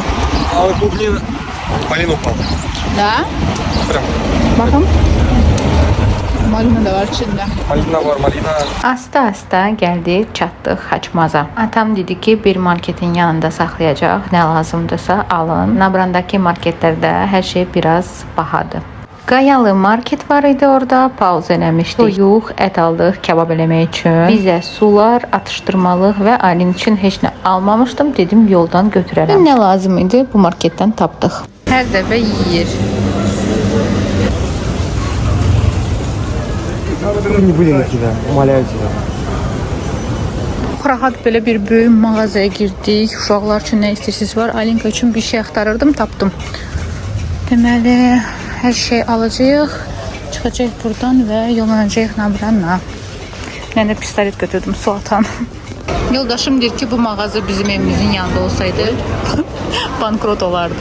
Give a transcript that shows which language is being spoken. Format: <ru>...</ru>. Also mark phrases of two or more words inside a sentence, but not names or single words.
<ru>А вот блин, малина упала. Da? Прям.</ru> <tr>Bakın. Malina da var içinde. Malina var, malina.</tr> <az>Asta gəldik, çatdıq Xaçmaza. Atam dedi ki, bir marketin yanında saxlayacaq. Nə lazımdırsa alın. Nabrandakı marketlərdə hər şey biraz bahadır. Qayalı market var idi orada. Pauza eləmişdik. Soyuq ət aldıq kebab eləmək üçün. Bizə sular, atışdırmalıq və Aylin üçün heç nə almamışdım. Dedim yoldan götürərəm. Nə lazım idi bu marketdən tapdıq. Hər dəfə yeyir.</az> <ru>Не будем кидать, умоляю тебя.</ru> <az>Rahat belə bir böyük mağazaya girdik. Uşaqlar üçün nə istəyirsiniz var. Alinka üçün bir şey axtarırdım, tapdım. Deməli, hər şey alacağıq. Çıxacaq buradan və yollanacağıq Nabranla. Mən də pistolet götürdüm, su atan. Yoldaşım deyir ki, bu mağaza bizim evimizin yanında olsaydı bankrot olardı.</az>